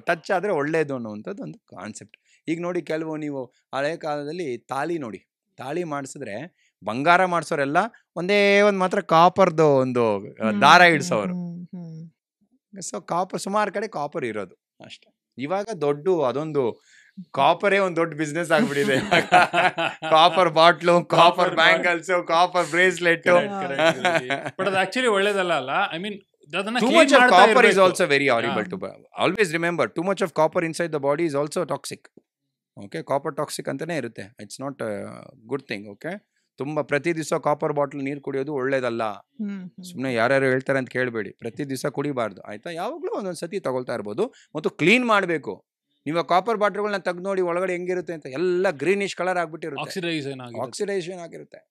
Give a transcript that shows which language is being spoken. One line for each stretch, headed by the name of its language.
Kannada: Touch ಆದರೆ ಒಳ್ಳೇದು ಅನ್ನೋವಂಥದ್ದು ಒಂದು ಕಾನ್ಸೆಪ್ಟ್. ಈಗ ನೋಡಿ, ಕೆಲವು ನೀವು ಹಳೆ ಕಾಲದಲ್ಲಿ ತಾಳಿ ಮಾಡಿಸಿದ್ರೆ ಬಂಗಾರ ಮಾಡಿಸೋರೆಲ್ಲ ಒಂದೇ ಒಂದು ಮಾತ್ರ ಕಾಪರ್ದು ಒಂದು ದಾರ ಇಡ್ಸೋರು. ಸೊ ಕಾಪರ್ ಸುಮಾರು ಕಡೆ ಕಾಪರ್ ಇರೋದು ಅಷ್ಟೇ. ಇವಾಗ ಅದೊಂದು ಕಾಪರೇ ಒಂದು ದೊಡ್ಡ ಬಿಸ್ನೆಸ್ ಆಗ್ಬಿಟ್ಟಿದೆ. Copper bottle, copper bangles, copper bracelet. But ಅದು ಆಕ್ಚುಲಿ ಒಳ್ಳೇದಲ್ಲ ಅಲ್ಲ.
English: I mean, too much of copper is also very horrible to buy. Always remember, too much of copper inside the body is also toxic.
Kannada: Okay, copper toxic ಅಂತಾನೆ ಇರುತ್ತೆ.
English: It's not good thing.
Kannada: Okay, ತುಂಬ ಪ್ರತಿ ದಿವಸ copper bottle ನೀರು ಕುಡಿಯೋದು ಒಳ್ಳೇದಲ್ಲ. ಸುಮ್ಮನೆ ಯಾರ್ಯಾರು ಹೇಳ್ತಾರೆ ಅಂತ ಕೇಳಬೇಡಿ. ಪ್ರತಿ ದಿವಸ ಕುಡಿಬಾರ್ದು, ಆಯ್ತಾ? ಯಾವಾಗಲೂ ಒಂದೊಂದು ಸತಿ ತಗೊಳ್ತಾ ಇರ್ಬೋದು. ಮತ್ತು ಕ್ಲೀನ್ ಮಾಡಬೇಕು. ನೀವು ಕಾಪರ್ ಬಾಟ್ಲ್ಗಳನ್ನ ತೆಗೆದು ನೋಡಿ ಒಳಗಡೆ ಹೆಂಗಿರುತ್ತೆ ಅಂತ, ಎಲ್ಲ ಗ್ರೀನಿಶ್ ಕಲರ್ ಆಗ್ಬಿಟ್ಟಿರುತ್ತೆ, ಆಕ್ಸಿಡೈಸೇಷನ್ ಆಗಿರುತ್ತೆ.